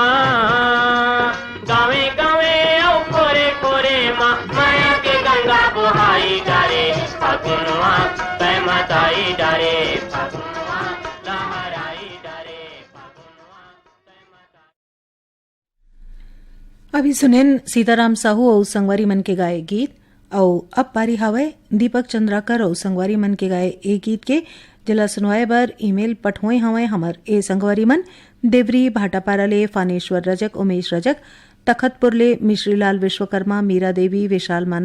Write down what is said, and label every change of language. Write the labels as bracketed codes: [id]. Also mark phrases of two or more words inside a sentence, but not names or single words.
[hne] गावे गावे औ कोरे कोरे माँ माया के गंगा बुहाई डारे फागुनवा जय माताई डारे फागुनवा लहराई डारे फागुनवा जय माताई। अभी सुनेन सीताराम साहू और संगवारी मन के गाए गीत और अब पारी हवय दीपक चंद्राकर और संगवारी मन के गाए ए गीत के जिला सुनवाए बर ईमेल पठोए हवय हमर ए संगवारी मन देवरी भाटापारा ले फानेश्वर रजक उमेश रजक तखतपुर ले मिश्रीलाल विश्वकर्मा मीरा देवी विशाल मानस